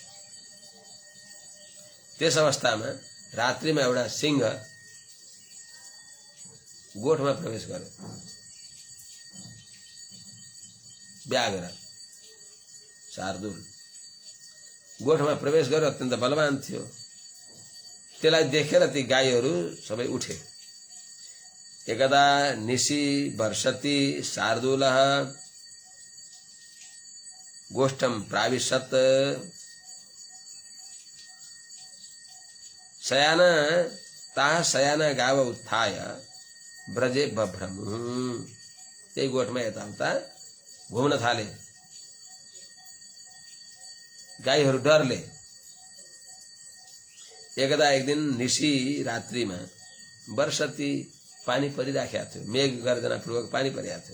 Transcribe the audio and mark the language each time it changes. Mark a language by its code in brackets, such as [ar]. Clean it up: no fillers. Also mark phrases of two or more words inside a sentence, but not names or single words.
[ne] त्यस अवस्थामा रात्रिमा एउटा सिंह गोठमा प्रवेश गर्यो। व्याघ्र शार्दूल गोठमा प्रवेश गर्यो, अत्यन्त बलवान थियो। त्यसलाई देखेर ती गाईहरू सबै उठे। [sa] एकदा निशि वर्षति शार्दूलः गोष्ठम प्राविशत शयाना ताः शयाना गाव उत्थाय ब्रजे बभ्रमु। [ne] त्यही गोठमा यताउता घुम्न थाले। गाईहरू डरले। एकदा एक दिन निशी रात्रिमा वर्षति पानी परिराखेको थियो, मेघ गर्जनापूर्वक पानी परिरहेको थियो।